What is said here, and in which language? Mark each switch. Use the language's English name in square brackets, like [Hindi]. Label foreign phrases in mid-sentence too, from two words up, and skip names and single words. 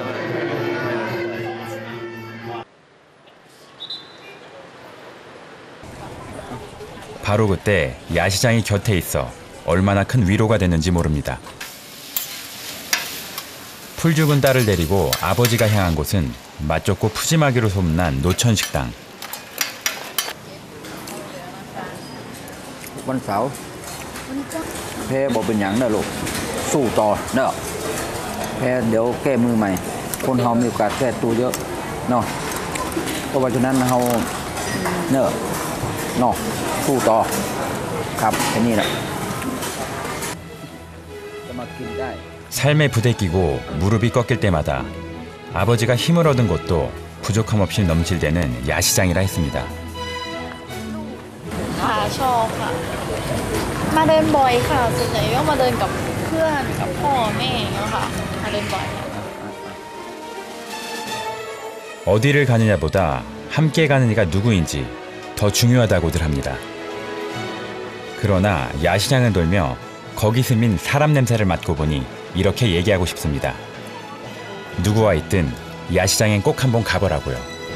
[Korean] 바로 그때 야시장이 곁에 있어 얼마나 큰 위로가 됐는지 모릅니다. 풀 죽은 딸을 데리고 아버지가 향한 곳은 맛 좋고 푸짐하기로 소문난 노천식당. [Thai] วันเสาร์แพ้บอกเป็นอย่างเนอะลูกสู้ต่อเนอะแพ้เดี๋ยวแก้มือใหม่คนเรามีโอกาสแก้ตัวเยอะเนาะเพราะว่าฉะนั้นเราเนอะเนาะสู้ต่อครับแค่นี้แหละจะมากินได้ [Korean] 삶에 부대끼고 무릎이 꺾일 때마다 아버지가 힘을 얻은 곳도 부족함 없이 넘칠대는 야시장이라 했습니다. [Thai] ค่ะชอบค่ะมาเดินบ่อยค่ะส่วนใหญ่ก็มาเดินกับเพื่อนกับพ่อแม่อย่างเงี้ยค่ะมาเดินบ่อย [Korean] 어디를 가느냐보다 함께 가는 이가 누구인지 더 중요하다고들 합니다. 그러나 야시장을 돌며 거기 스민 사람 냄새를 맡고 보니 이렇게 얘기하고 싶습니다. 누구와 있든 야시장엔 꼭 한번 가보라고요.